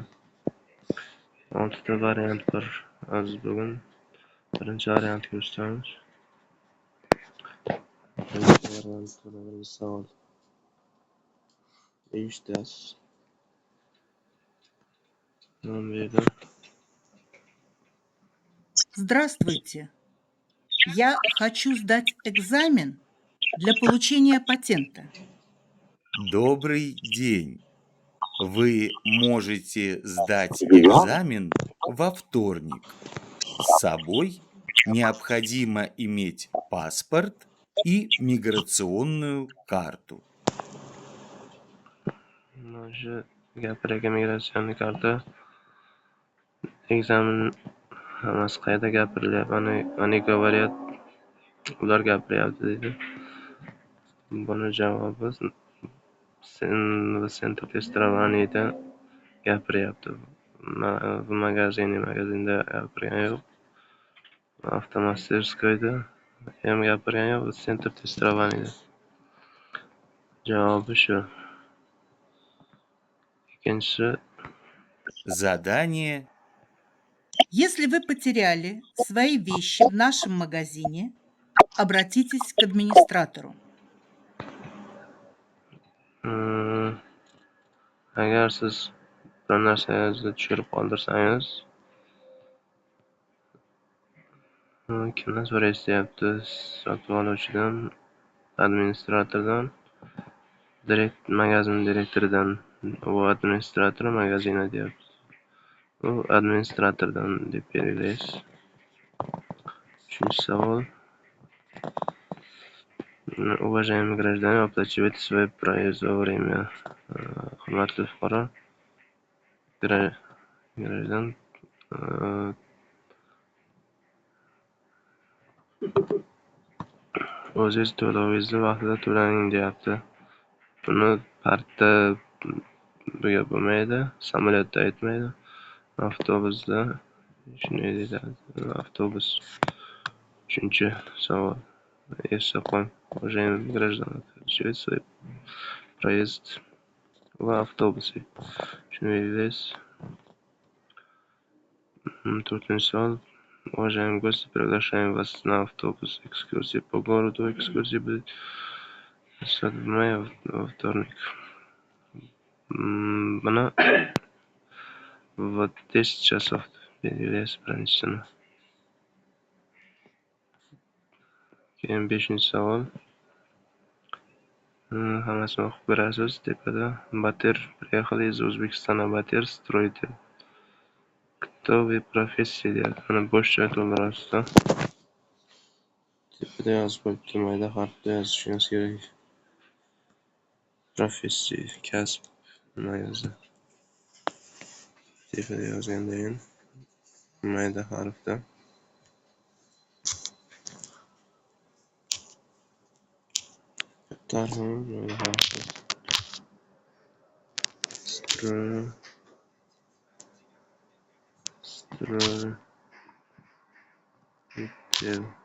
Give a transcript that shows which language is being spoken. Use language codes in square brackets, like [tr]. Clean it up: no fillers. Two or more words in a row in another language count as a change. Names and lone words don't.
[uz] 6 ta variant bor. Biz bugun birinchi variantni ko'rsatamiz. Birinchi variantda birinchi savol. Eshitasiz. Mana bu yerda [ru] Здравствуйте. Я хочу сдать экзамен для получения патента. Добрый день. Вы можете сдать экзамен во вторник. С собой необходимо иметь паспорт и миграционную карту. [uz] mana shu gapirgan migratsion karta ekzamen hammasi qayerda gapirilyapti? [ru] Они говорят, [uz] ular gapiryapti deydi. Buni javobi Center testovaniyada gapiryapti. Bu magazinda gapirgani yo'q. Avtomasтерскойda ham gapirgani yo'q. Center testovaniyada. Javobi shu. Ikkinchisi [ru] Задание Если вы потеряли свои вещи в нашем магазине, обратитесь к администратору. [uz] agar siz bir narsangizni tushirib qoldirsangiz, kimdan so'raysiz deyapti? Sotib oluvchidan, administratordan, magazin direktoridan. U administrator magazini deyapti. U administratordan deb belgilaysiz. Uchinchi savol. [ru] Уважаемые граждане, оплачивайте свой проезд вовремя. [uz] Hurmatli fuqaro, grajdan o'zingiz to'lovingizni vaqtida to'laning deyapti. Buni parkda bunga bo'lmaydi, samolyotda aytmaydi, avtobusda shunday deyiladi. Avtobus. Uchinchi savol. Esda qoling, [ru] уважаемые граждане, оплачивайте свой проезд в автобусе. [uz] Shuni belgilaysiz. To'rtinchi savol. [ru] Уважаемые гости, приглашаем вас на автобус экскурсии по городу. Экскурсии будет в мае во вторник. [uz] Buni [ru] в 10 часов [uz] belgilaysiz birinchisini. Keyin 5-chi savol. Hammasini o'qib ko'rasiz. [ru] Tepada Bater приехали из O'zbekistona. Bater строитель. Кто вы профессия deyapti. [uz] Mana bo'sh joy to'ldirasizda. Tepada yozib qo'yibdi, mayda harfda yozishingiz kerak. Professiya, kasb nima yozdi? Tepada yozgandan keyin mayda harfda katta harfda mayda harfda Stроитель.